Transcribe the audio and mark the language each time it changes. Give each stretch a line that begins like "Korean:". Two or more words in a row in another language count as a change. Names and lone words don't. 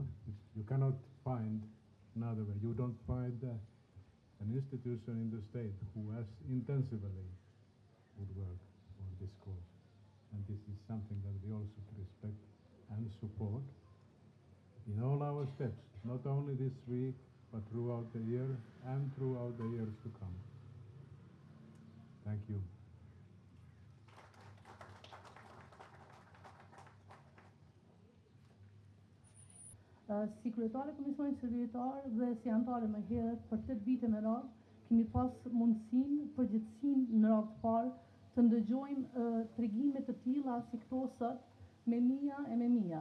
English: You cannot find another way. You don't find an institution in the state who has intensively would work for this cause. And this is something that we also respect and support in all our steps, not only this week, but throughout the year and throughout the years to come. Thank you.
Albanian: Si kryetare Komisionit Qeveritar dhe si anëtare më herët për 8 vite me radhë, kemi pas mundësinë, përgjithësinë në radhë të parë të ndëgjojmë tregime të tilla si këto sot me mia.